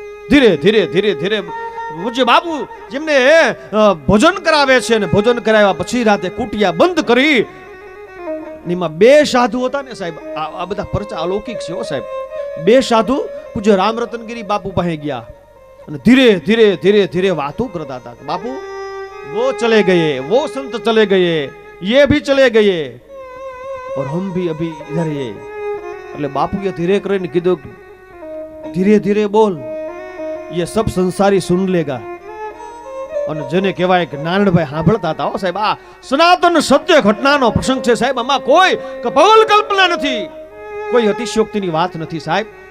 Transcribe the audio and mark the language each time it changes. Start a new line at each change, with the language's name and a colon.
Gujarati: ધીરે ધીરે ધીરે ધીરે પૂજ્ય બાપુ જેમને ભોજન કરાવે છે ને ભોજન કરાવ્યા પછી રાતે કુટિયા બંધ કરી એમાં 2 સાધુ હતા ને સાહેબ. આ બધા પરચા અલૌકિક છે હો સાહેબ. 2 સાધુ પૂજ્ય રામરતનગીરી બાપુ પાસે ગયા અને ધીરે ધીરે ધીરે ધીરે વાતો કરતા હતા.
Hindi: બાપુ वो चले गए, वो संत चले गए, ये भी चले गए और हम भी अभी इधर ये.
Gujarati: એટલે બાપુએ ધીરે કરીને કીધું ધીરે ધીરે બોલ,
Hindi: ये सब संसारी सुन लेगा.
Gujarati: અને જેને કહેવાય કે નારાયણભાઈ સાંભળતા હતા હો સાહેબ. આ સનાતન સત્ય ઘટનાનો પ્રસંગ છે સાહેબ. આમાં કોઈ કપોલ કલ્પના નથી, કોઈ અતિશયોક્તિની વાત નથી સાહેબ.